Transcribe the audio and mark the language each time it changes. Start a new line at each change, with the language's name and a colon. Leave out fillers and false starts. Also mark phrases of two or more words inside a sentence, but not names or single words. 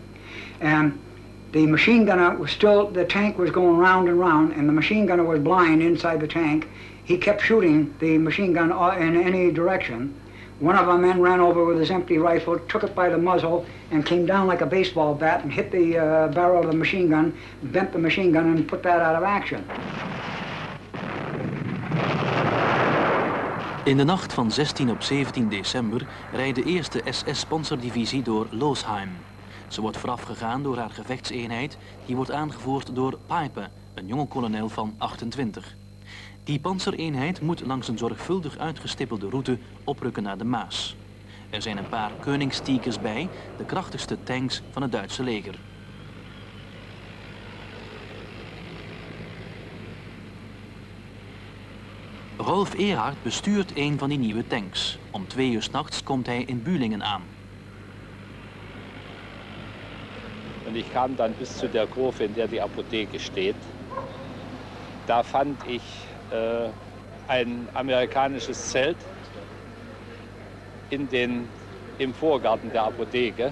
English: And the machine gunner was still, the tank was going round and round, and the machine gunner was blind inside the tank. He kept shooting the machine gun in any direction. One of our men ran over with his empty rifle, took it by the muzzle, and came down like a baseball bat and hit the barrel of the machine gun, bent the machine gun, and put that out of action.
Dutch: In de nacht van 16 op 17 december rijdt de eerste SS-panzerdivisie door Losheim. Ze wordt voorafgegaan door haar gevechtseenheid, die wordt aangevoerd door Piper, een jonge kolonel van 28. Die panzereenheid moet langs een zorgvuldig uitgestippelde route oprukken naar de Maas. Er zijn een paar Koningstigers bij, de krachtigste tanks van het Duitse leger. Rolf Erhard bestuurt een van die nieuwe tanks. Om 2 uur 's nachts komt hij in Bühlingen aan.
German: Und ich kam dann bis zu der Kurve, in der die Apotheke steht. Da fand ich ein amerikanisches Zelt im Vorgarten der Apotheke.